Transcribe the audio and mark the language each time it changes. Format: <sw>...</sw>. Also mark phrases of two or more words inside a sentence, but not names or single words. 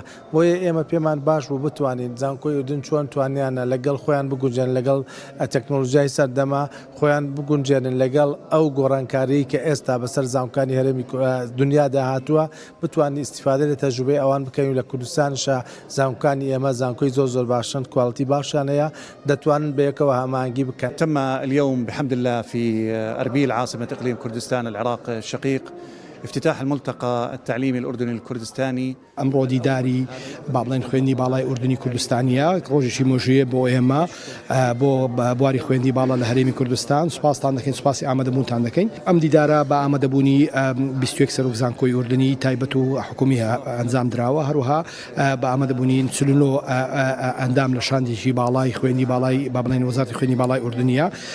<ckb>بۆیە ئێمە پێمان باش بوو بتوانین زانکۆی ئوردن چۆن توانیانە لەگەڵ خۆیان بگونجێن لەگەڵ تەکنۆلۆژیای سەردەما خۆیان بگونجێنن لەگەڵ ئەو گۆڕانکاری کە ئێستا بەسەر زانکۆکانی هەرێمی دنیادا هاتووە بتوانین ئیستیفادە لە تەجروبەی ئەوان بکەین لە کوردستانشە زانکۆکانی ئێمە زانکۆی زۆر باشن کوالتی باشیان هەیە دەتوانن بەیەکەوە هەماهەنگی بکەن.</ckb> <ar>تم اليوم بحمد الله في أربيل عاصمة إقليم كردستان العراق الشقيق افتتاح الملتقى التعليمي الأردني الكردستاني.</ar> <ckb>ئەمڕۆ دیداری بابڵێن خوێندنی باڵای ئوردنی کوردستانیە ڕۆژێکی مۆژەیە بۆ ئێمە بۆ بواری خوێندی باڵا لە هەرێمی کوردستان. سوپاستان دەکەین، سوپاسی ئامادەبوونتان دەکەین. ئەم دیدارە بە ئامادەبوونی 21 سەرۆک زانکۆی ئوردنی تایبەت و حکومی ئەنجام درراوە، هەروەها بە ئامادەبوونی 49 ئەندام لە شاندێکی باڵای خوێندی باڵای بابڵێن وەزارەتی خوێندی باڵای ئوردنیە.</ckb>